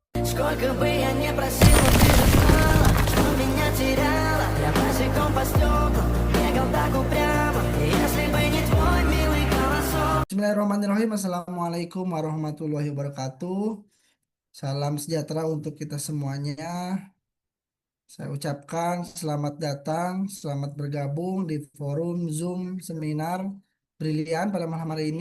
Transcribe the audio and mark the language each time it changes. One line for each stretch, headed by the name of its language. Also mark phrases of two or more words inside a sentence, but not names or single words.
Russian: Сколько бы я не просил, но ты же знала, что меня теряла. Я босиком по стеклам, бегал так упрямо. Если бы не твой милый голосок.
Arabic: بسم الله الرحمن الرحيم. السلام عليكم ورحمة الله وبركاته.
Indonesian: Salam sejahtera untuk kita semuanya. Saya ucapkan selamat datang, selamat bergabung di forum Zoom seminar Brilian pada malam hari ini.